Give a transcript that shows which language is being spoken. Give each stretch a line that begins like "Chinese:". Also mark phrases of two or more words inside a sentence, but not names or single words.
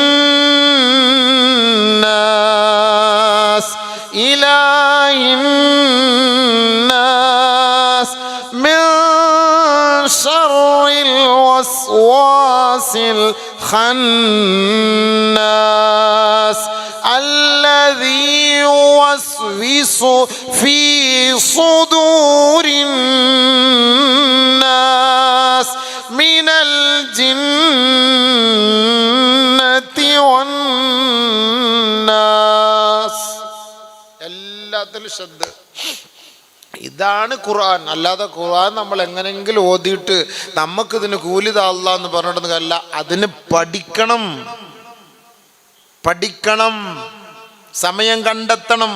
Arabic: الناس إله الناس من شر الوسواس الخناس الذي يوسوس في صدور الناس من الجنة والناس.
Malayalam: എല്ലാത്തിലും ശ്രദ്ധ. ഇതാണ് ഖുർആൻ. അല്ലാതെ ഖുർആൻ നമ്മൾ എങ്ങനെങ്കിലും ഓതിയിട്ട് നമുക്കിതിന് കൂലിതാ അല്ലാഹ് എന്ന് പറഞ്ഞിട്ടൊന്നും അല്ല. അതിന് പഠിക്കണം, സമയം കണ്ടെത്തണം.